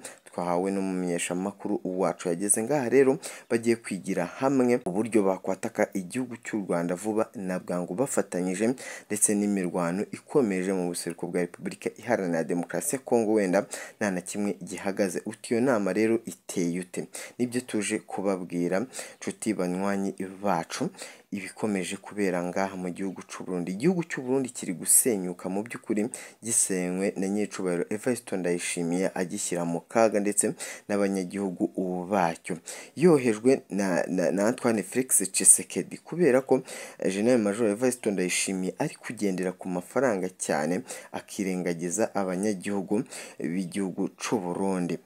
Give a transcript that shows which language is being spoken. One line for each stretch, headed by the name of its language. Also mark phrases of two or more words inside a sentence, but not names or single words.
Kinyarwanda: Twahawe n'umumenyesha makuru wacu yageze ngaha rero bagiye kwigira hamwe uburyo bakwataka igihugu cy'u Rwanda vuba na bwangu bafatanyije, ndetse n'imirwano ikomeje mu buseruko bwa Repubulika Iharanira Demokarasi ya Kongo wenda nta na kimwe gihagaze. Iyo nama rero iteye ute? Nibyo tuje kubabwira nshuti banywanyi bacu, ibikomeje kubera ngaha mu gihugu cy'u Burundi. Igihugu cy'u Burundi kiri gusenyuka mu by'ukuri, gisenywe na nyicubahiro Evariste Ndayishimiye agishyira mu kaga ndetse n'abanyagihugu bacyo, yohejwe na Antoine Felix Tshisekedi, kubera ko General Major Evariste Ndayishimiye ari kugendera ku mafaranga cyane akirengagiza abanyagihugu b'igihugu cy'u Burundi.